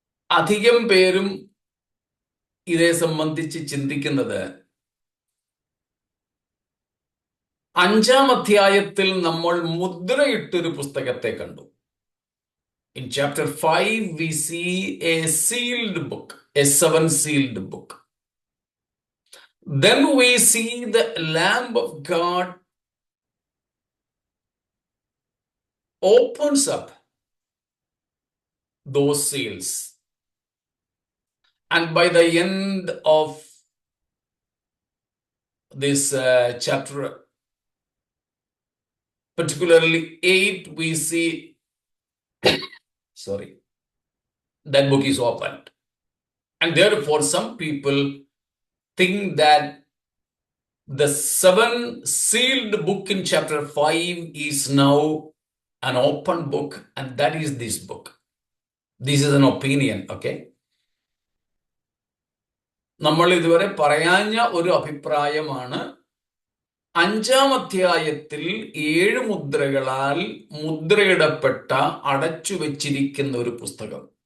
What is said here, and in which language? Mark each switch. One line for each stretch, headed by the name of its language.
Malayalam: അധികം പേരും ഇതേ സംബന്ധിച്ച് ചിന്തിക്കുന്നത് 5-ാം അധ്യായത്തിൽ നമ്മൾ മുദ്രയിട്ടൊരു പുസ്തകത്തെ കണ്ടു.
English: In chapter 5 we see a sealed book, a 7-sealed book. then we see the Lamb of God opens up those seals. And by the end of this chapter, particularly 8, we see, that book is opened. And therefore, some people think that the 7 sealed book in chapter 5 is now an open book, and that is this book. This is an opinion, okay?
Malayalam: നമ്മൾ ഇതുവരെ പറയാഞ്ഞ ഒരു അഭിപ്രായമാണ് 5-ാം അധ്യായത്തിൽ 7 മുദ്രകളാൽ മുദ്രയിടപ്പെട്ട അടച്ചു വച്ചിരിക്കുന്ന ഒരു പുസ്തകം.